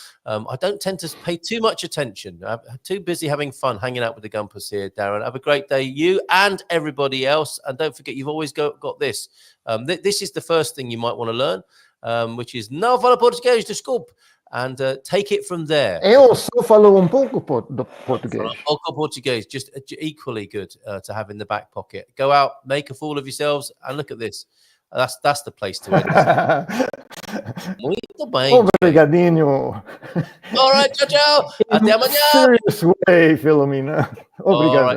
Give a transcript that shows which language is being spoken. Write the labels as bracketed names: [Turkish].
[English] I don't tend to pay too much attention. I'm too busy having fun, hanging out with the Gumpers here, Darren. Have a great day, you and everybody else. And don't forget, you've always got this. This is the first thing you might want to learn, which is [Portuguese] Não fala português, desculpe. [English] And take it from there. [Portuguese] Eu só falo pouco português. Pouco português, [English] just equally good to have in the back pocket. Go out, make a fool of yourselves, and look at this. That's the place to end. [Portuguese] Muito bem. Obrigadinho. [English] All right, ciao. [Portuguese] Até amanhã. [English] Serious way, Filomena. [Portuguese] Obrigado.